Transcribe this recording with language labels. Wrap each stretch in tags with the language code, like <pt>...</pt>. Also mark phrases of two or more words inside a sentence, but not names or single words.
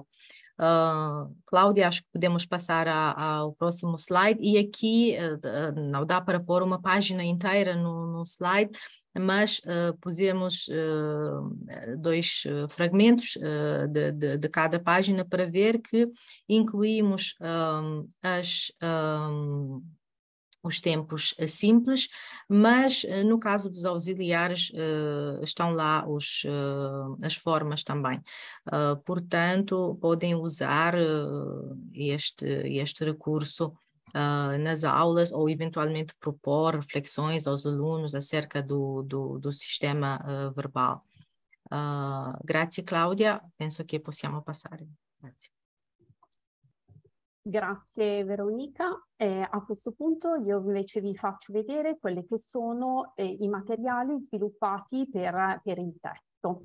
<pt>Cláudia, acho que podemos passar ao próximo slide, e aqui não dá para pôr uma página inteira no slide, mas pusemos dois fragmentos de cada página para ver que incluímos os tempos simples, mas no caso dos auxiliares estão lá as formas também. Portanto, podem usar este recurso nas aulas, ou eventualmente propor reflexões aos alunos acerca do sistema verbal.</pt> <it>Grazie Claudia, penso che possiamo passare. Grazie. Grazie Veronica. A questo punto io invece vi faccio vedere quelli che sono i materiali sviluppati per il testo.</it>